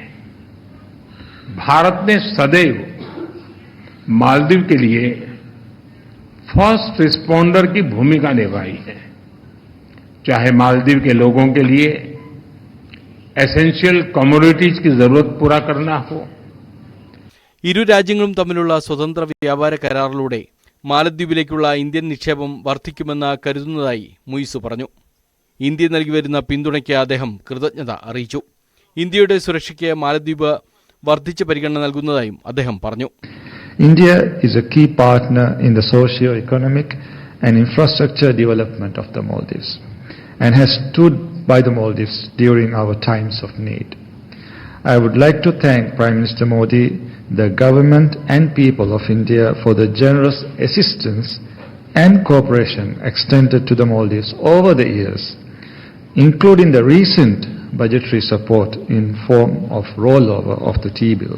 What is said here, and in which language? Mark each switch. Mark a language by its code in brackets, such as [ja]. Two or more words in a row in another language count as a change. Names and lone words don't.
[hi] भारत ने सदैव मालदीव के लिए [en] first responder [hi] की भूमिका निभाई है. चाहे मालदीव के लोगों के लिए [en] essential commodities [hi] की जरूरत पूरा करना हो. [ml] ഇരു രാജ്യങ്ങളും തമ്മിലുള്ള സ്വതന്ത്ര വ്യാപാര കരാറിലൂടെ മാലദ്വീപിലേക്കുള്ള ഇന്ത്യൻ നിക്ഷേപം വർദ്ധിക്കുമെന്ന് കരുതുന്നതായി മുയിസു പറഞ്ഞു. ഇന്ത്യ നൽകി വരുന്ന പിന്തുണയ്ക്ക് അദ്ദേഹം കൃതജ്ഞത അറിയിച്ചു. ഇന്ത്യയുടെ സുരക്ഷയ്ക്ക് മാലദ്വീപ് വർദ്ധിച്ച പരിഗണന നൽകുന്നതായും അദ്ദേഹം പറഞ്ഞു. [en] India is a key partner in the socio-economic and infrastructure development of the Maldives and has stood by the Maldives during our times of need. I would like to thank Prime Minister Modi, the government and people of India for the generous assistance and cooperation extended to the Maldives over the years, including the recent budgetary support in form of rollover of the T-bills.